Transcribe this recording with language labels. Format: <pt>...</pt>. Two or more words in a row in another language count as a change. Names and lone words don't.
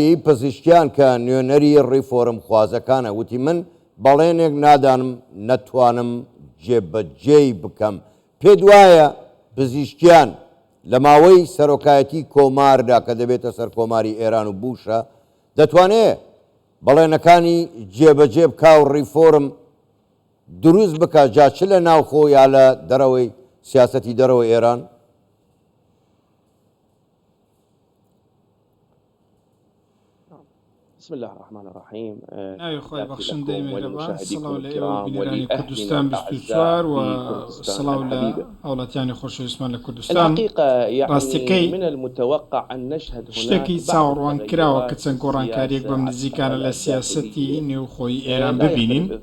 <ckb>پزیشکیان کە نوێنەری ڕیفۆرم خوازەکانە وتی من بەڵێنێک نادانم نەتوانم جێبەجێی بکەم پێ دوایە پزیشکیان لە ماوەی سەرۆکایەتی کۆماردا کە دەبێتە سەر کۆماری ئێران و بوشە دەتوانێت بەڵێنەکانی جێبەجێ بکا و ڕیفۆرم دروست بکە جاچ لە ناوخۆ یا لە دەرەوەی سیاسەتی دەرەوەی ئێران</ckb> <ar>بسم الله الرحمن الرحيم.</ar> <ckb>ناوی خۆی بەخشندەی میهرەبان سڵاو لە ئێوە بینەرانی کوردستان 24 و سڵاو لە هەوڵاتیانی خۆشەویستمان لە کوردستان ڕاستیەکەی شتێکی چاوەڕوان کراوە کە چەند گۆڕانکاریەک بەم نزیکانە لە سیاسەتی نێوخۆی ئێران ببینین</ckb>